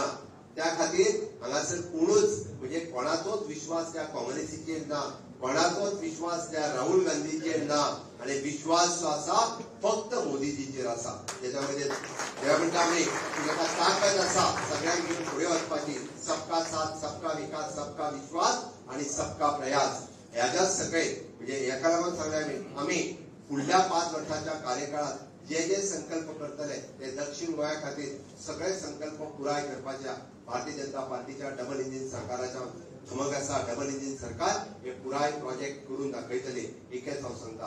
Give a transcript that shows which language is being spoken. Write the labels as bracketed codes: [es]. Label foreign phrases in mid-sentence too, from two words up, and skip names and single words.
[kok] त्या खातीर हांगासर कोणूच म्हणजे कोणाचोच विश्वास त्या काँग्रेसीचेर ना, कोणाचोच विश्वास त्या राहुल गांधीचेर ना आणि विश्वास जो आसा फक्त मोदीजीचेर आसा. त्याच्यामध्ये म्हणटा आमी ताका ताकद आसा सगळ्यांक घेवन फुडें वचपाची. [hi] सबका साथ सबका विकास सबका विश्वास [kok] आणि [hi] सबका प्रयास [kok] ह्याच्या सकयल म्हणजे एका लागून सांगल्या आमी फुडल्या 5 वर्षाच्या कार्यकाळात जे जे संकल्प करतले ते दक्षिण गोंया खातीर सगळे संकल्प पुराय करपाच्या भारतीय जनता पार्टीच्या [en] double engine [kok] सरकाराच्या धमक आसा. [en] double engine [kok] सरकार हे पुराय प्रोजेक्ट करून दाखयतले हेच हांव सांगता.